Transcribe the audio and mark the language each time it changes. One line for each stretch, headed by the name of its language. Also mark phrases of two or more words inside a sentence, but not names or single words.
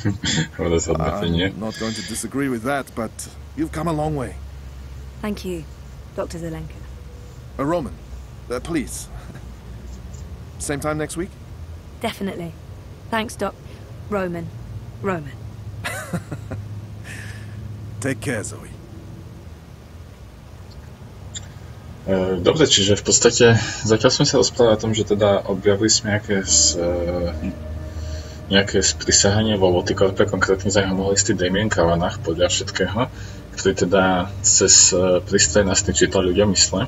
English: I'm not going to disagree with that, but you've come a long way. Thank you, Dr. Zelenka. Roman, please. Same time next week? Definitely. Thanks, Doc. Roman. Take care, Zoe.
Slovak: Dobre, čiže v podstate zatiaľ sme sa rozprávali o tom, že teda objavili sme nejaké sprisahanie vo Votikorpe, konkrétne za neho mohli istý Damien Kavanagh podľa všetkého, ktorý teda cez prístroj na sny čítal ľudia mysle.